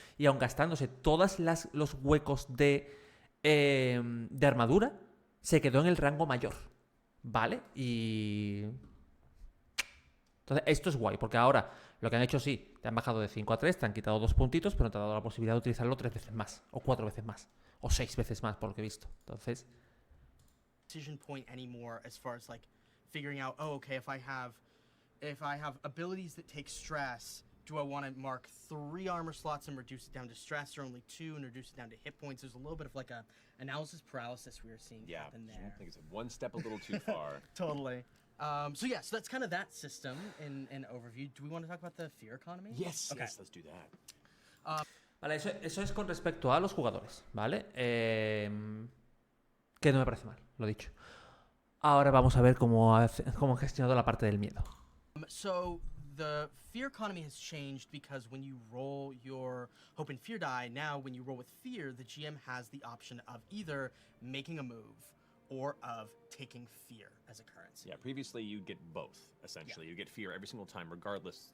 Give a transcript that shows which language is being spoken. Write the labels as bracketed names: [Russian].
[Spanish] Y aun gastándose todos los huecos de armadura, se quedó en el rango mayor. ¿Vale? Y... Entonces, esto es guay, porque ahora lo que han hecho sí, te han bajado de 5 a 3, te han quitado 2 puntitos, pero no te han dado la posibilidad de utilizarlo 3 veces más, o 4 veces más, o 6 veces más, por lo que he visto. Entonces... [English] decision point anymore as far as like figuring out, oh, okay, if I have abilities that take stress, do I want to mark 3 armor slots and reduce it down to stress, or only 2 and reduce it down to hit points? There's a little bit of like a analysis paralysis we were seeing happen there. I think it's one step a little too far. Totally. So yeah, so that's kind of that system in overview. Do we want to talk about the fear economy? Yes, Okay. yes, let's do that. [Spanish] Vale, eso es con respecto a los jugadores, ¿vale? Que no me parece mal, lo dicho. Ahora vamos a ver cómo han gestionado la parte del miedo. [English] So the fear economy has changed because when you roll your hope and fear die, now when you roll with fear, the GM has the option of either making a move or of taking fear as a currency. Yeah, previously you'd get both, essentially. You get fear every single time, regardless.